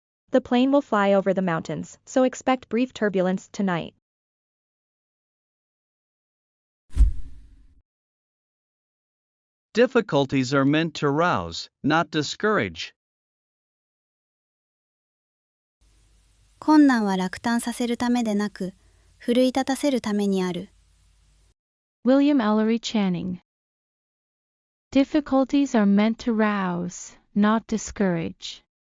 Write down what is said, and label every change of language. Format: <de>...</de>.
<en>The plane will fly over the mountains, so expect brief turbulence tonight. Difficulties are meant to rouse, not discourage.</en> <ja>困難は落胆させるためでなく、奮い立たせるためにある。</ja> <en>William Ellery Channing. Difficulties are meant to rouse, not discourage.</en>